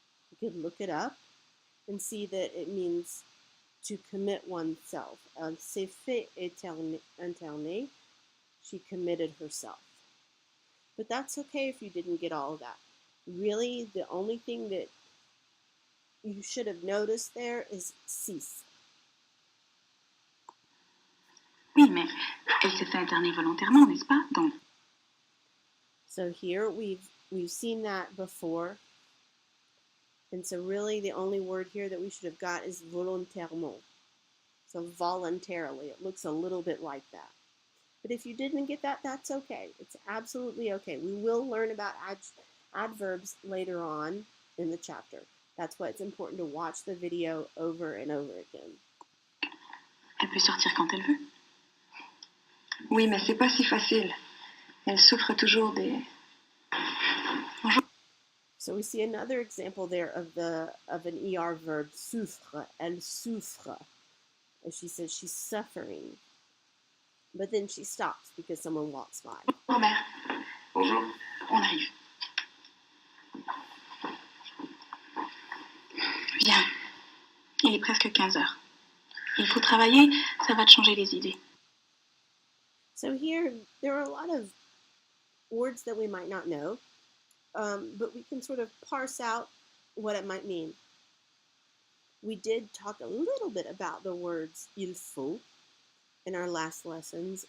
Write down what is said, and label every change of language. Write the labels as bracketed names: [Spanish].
[English] We could look it up and see that it means to commit oneself. [French] S'est fait interner, [English] she committed herself. But that's okay if you didn't get all of that. Really, the only thing that you should have noticed there is six. [French] Oui, mais elle s'est fait interner volontairement, n'est-ce pas? Donc, [English] So here we've seen that before. And so really the only word here that we should have got is volontairement. So voluntarily. It looks a little bit like that. But if you didn't get that, that's okay. It's absolutely okay. We will learn about adverbs later on in the chapter. That's why it's important to watch the video over and over again. [French] elle peut sortir quand elle veut. Oui, mais c'est pas si facile. Elle souffre toujours des... [English] So we see another example there of an ER verb, souffre. [French] Elle souffre. [English] And she says she's suffering. But then she stops because someone walks by. [French] Bonjour, mère. Bonjour. On arrive. Viens. Il est presque 15 heures. Il faut travailler, ça va te changer les idées. [English] So here, there are a lot of words that we might not know, but we can sort of parse out what it might mean. We did talk a little bit about the words il faut in our last lessons.